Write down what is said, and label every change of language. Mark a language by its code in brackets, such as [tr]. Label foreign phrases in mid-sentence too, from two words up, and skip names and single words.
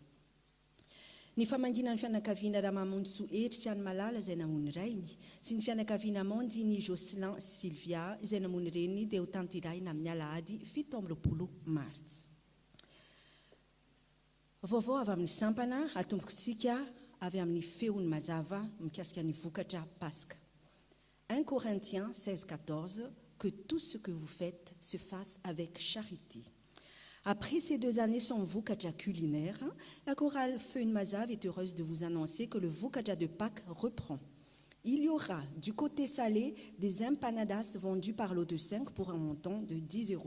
[mg] Ny famangina ny fianakaviana Ramamontso Etry sy any Malala izay namony rainy sy ny fianakaviana Mandiny Jocelyn sy Sylvia izay namony reniny dia ho tanterahina amin'ny Alahady 17 Martsa. Vaovao avy amin'ny sampana atombokontsika avy amin'ny feony mazava mikasika ny vokatra Pasque. [fr] 1 Corinthiens 16-14, que tout ce que vous faites se fasse avec charité. Après ces 2 années sans vukadja culinaire, la chorale Feune Mazave est heureuse de vous annoncer que le vukadja de Pâques reprend. Il y aura du côté salé des empanadas vendues par lot de 5 pour un montant de 10 €.